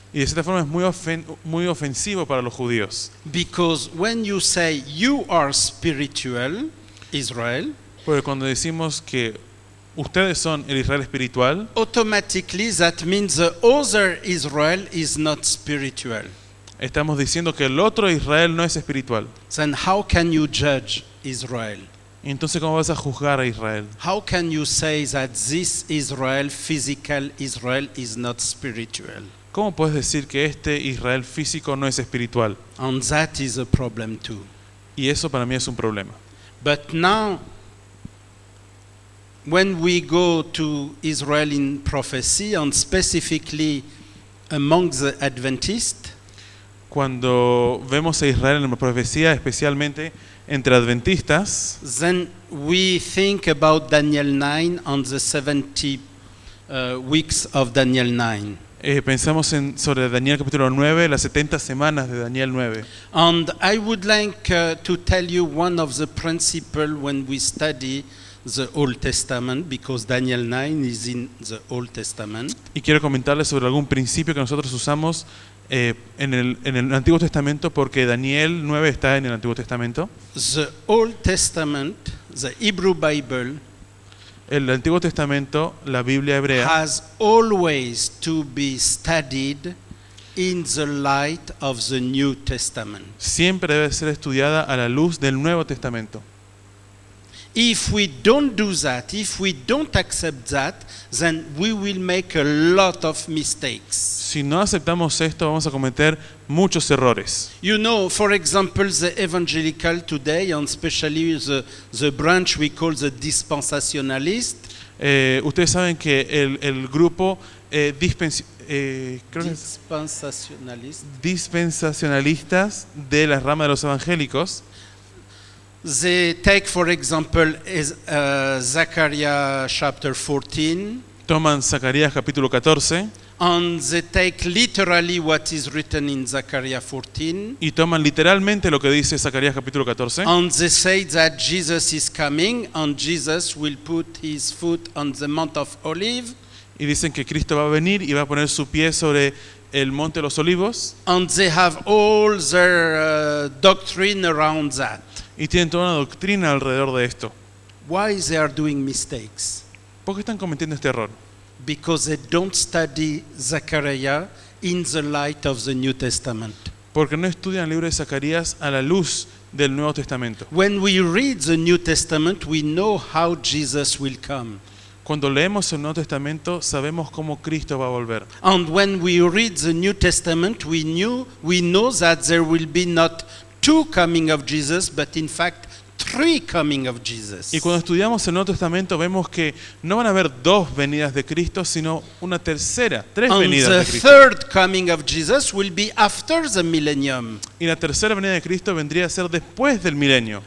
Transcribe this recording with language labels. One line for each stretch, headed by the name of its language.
Spanish: Y de cierta forma es muy ofensivo para los judíos.
English: Because when you say you are spiritual Israel,
Spanish: Porque cuando decimos que ustedes son el Israel espiritual,
English: automatically that means the other Israel is not spiritual.
Spanish: estamos diciendo que el otro Israel no es espiritual.
English: Then how can you judge Israel?
Spanish: Entonces, ¿cómo vas a juzgar a Israel?
English: How can you say that this Israel, physical Israel, is not spiritual?
Spanish: ¿Cómo puedes decir que este Israel físico no es espiritual?
English: And that is a problem too.
Spanish: Y eso para mí es un problema.
English: But now, when we go to Israel in prophecy, and specifically among the Adventists,
Spanish: Cuando vemos a Israel en la profecía, especialmente entre adventistas,
English: then we think about Daniel 9 on the 70 weeks of Daniel 9.
Spanish: pensamos sobre Daniel capítulo 9, las 70 semanas de Daniel 9.
English: And I would like to tell you one of the principles when we study the Old Testament, because Daniel 9 is in the Old Testament.
Spanish: Y quiero comentarles sobre algún principio que nosotros usamos en el Antiguo Testamento, porque Daniel 9 está en el Antiguo Testamento.
English: The Old Testament, the Hebrew Bible,
Spanish: El Antiguo Testamento, la Biblia hebrea,
English: has always to be studied in the light of the New Testament.
Spanish: siempre debe ser estudiada a la luz del Nuevo Testamento.
English: If we don't do that, if we don't accept that, then we will make a lot of mistakes.
Spanish: Si no aceptamos esto, vamos a cometer muchos errores.
English: You know, for example, the evangelical today, and especially the branch we call the dispensationalist,
Spanish: Ustedes saben que el grupo creo que es dispensacionalistas de la rama de los evangélicos,
English: they take, for example, Zechariah chapter 14,
Spanish: toman Zacarías capítulo 14
English: and they take literally what is written in Zechariah 14,
Spanish: y toman literalmente lo que dice Zacarías capítulo 14
English: and they say that Jesus is coming and Jesus will put his foot on the Mount of Olives,
Spanish: y dicen que Cristo va a venir y va a poner su pie sobre el monte de los olivos,
English: and they have all their doctrine around that.
Spanish: y tienen toda una doctrina alrededor de esto.
English: Why they are doing mistakes?
Spanish: ¿Por qué están cometiendo este error?
English: Because they don't study Zechariah in the light of the New Testament.
Spanish: Porque no estudian el libro de Zacarías a la luz del Nuevo Testamento.
English: When we read the New Testament, we know how Jesus will come.
Spanish: Cuando leemos el Nuevo Testamento, sabemos cómo Cristo va a volver.
English: And when we read the New Testament, we know that there will be not two coming of Jesus, but in fact three coming of Jesus.
Spanish: Y cuando estudiamos el Nuevo Testamento, vemos que no van a haber dos venidas de Cristo, sino una tercera, tres
English: And
Spanish: venidas
English: the
Spanish: de Cristo.
English: third coming of Jesus will be after the millennium.
Spanish: Y la tercera venida de Cristo vendría a ser después del milenio.